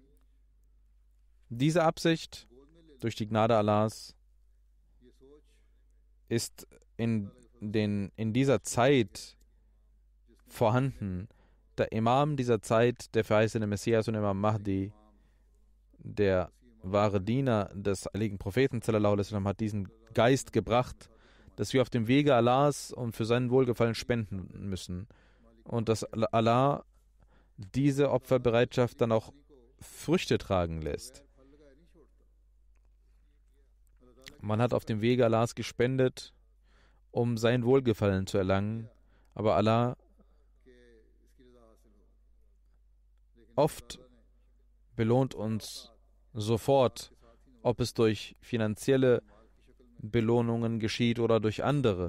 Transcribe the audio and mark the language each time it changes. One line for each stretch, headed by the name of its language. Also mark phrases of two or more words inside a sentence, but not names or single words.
German: Diese Absicht durch die Gnade Allahs ist in dieser Zeit vorhanden. Der Imam dieser Zeit, der verheißene Messias und Imam Mahdi, der wahre Diener des heiligen Propheten
Arabic: صلى الله عليه وسلم,
German: hat diesen Geist gebracht, dass wir auf dem Wege Allahs und für seinen Wohlgefallen spenden müssen, und dass Allah diese Opferbereitschaft dann auch Früchte tragen lässt. Man hat auf dem Wege Allahs gespendet, um sein Wohlgefallen zu erlangen, aber Allah oft belohnt uns sofort, ob es durch finanzielle Belohnungen geschieht oder durch andere.